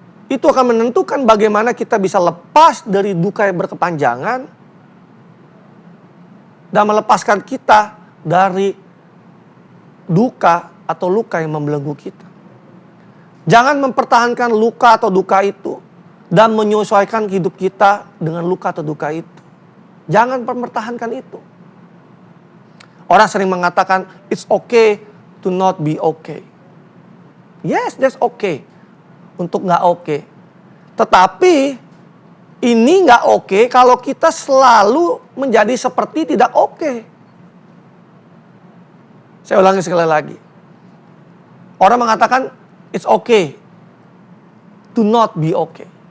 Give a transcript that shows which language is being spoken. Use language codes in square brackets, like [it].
[id] Itu akan menentukan bagaimana kita bisa lepas dari duka yang berkepanjangan dan melepaskan kita dari duka atau luka yang membelenggu kita. Jangan mempertahankan luka atau duka itu dan menyesuaikan hidup kita dengan luka atau duka itu. Jangan mempertahankan itu. Orang sering mengatakan, [en] it's okay to not be okay. Yes, that's okay. [id] Untuk gak okay. Tetapi, ini gak okay kalau kita selalu menjadi seperti tidak okay. Saya ulangi sekali lagi. Orang mengatakan, [en] it's okay to not be okay.